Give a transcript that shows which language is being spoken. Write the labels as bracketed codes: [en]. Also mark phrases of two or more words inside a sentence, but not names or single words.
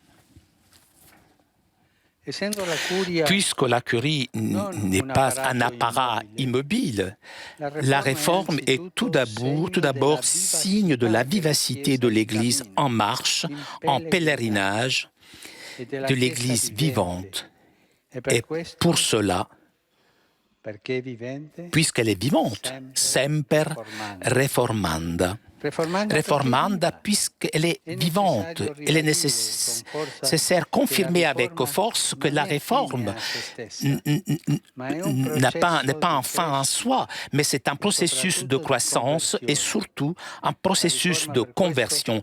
[fr] Puisque la curie n'est pas un appareil immobile, la réforme est tout d'abord signe de la vivacité de l'Église en marche, en pèlerinage, de l'Église vivante. Et pour cela, puisqu'elle est vivante, [la] semper reformanda. Reformanda, [fr] puisqu'elle est vivante, elle est nécessaire confirmer avec force que la réforme n'est pas un fin en soi, mais c'est un processus de croissance et surtout un processus de conversion.